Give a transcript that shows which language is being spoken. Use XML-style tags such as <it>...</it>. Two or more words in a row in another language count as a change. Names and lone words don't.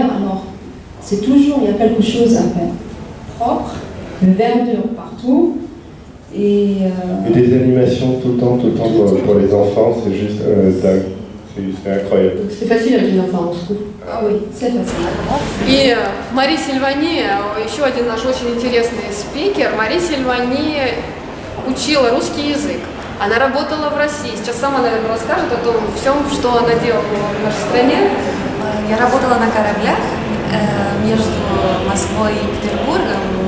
<fr>Alors, c'est toujours, il y a quelque chose à faire. Propre, verdure partout. Et des animations tout le temps pour les enfants, c'est juste dingue. C'est incroyable. C'est facile avec les enfants en Moscou. Ah oui, c'est facile.</fr> <ru>И Мари Сильвани, еще один наш очень интересный спикер. Мари Сильвани учила русский язык. Она работала в России. Сейчас сама, наверное, расскажет о том всем, что она делала в нашей стране. Я работала на кораблях между Москвой и Петербургом.</ru>